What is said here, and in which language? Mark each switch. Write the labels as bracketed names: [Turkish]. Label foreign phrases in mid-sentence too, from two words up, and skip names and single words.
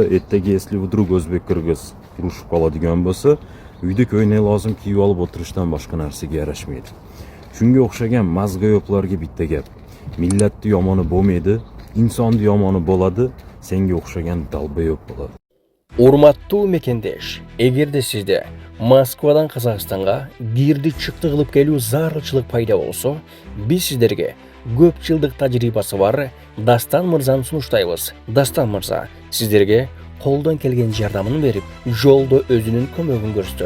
[Uzbek] Ertaga [Russian] если вдруг [Uzbek] o'zbek qirg'iz urushib qoladigan bo'lsa, uyda ko'ylak lozim kiyib olib o'tirishdan boshqa narsaga yarashmaydi. Shunga o'xshagan mazgo'yoqlarga bitta gap. Millatni yomoni bo'lmaydi, insonni yomoni bo'ladi, senga o'xshagan dalbayoq bo'ladi. [Kyrgyz] Урматтуу мекендеш, эгерде сизде Москвадан Казакстанга кирди чыкты кылып келүү зарылчылык пайда болсо, биз сиздерге көп жылдык тажрыйбасы бар Дастан мырзаны сунуштайбыз. Дастан мырза сиздерге колдон келген жардамын берип, жолдо өзүнүн көмөгүн көрсөтөт.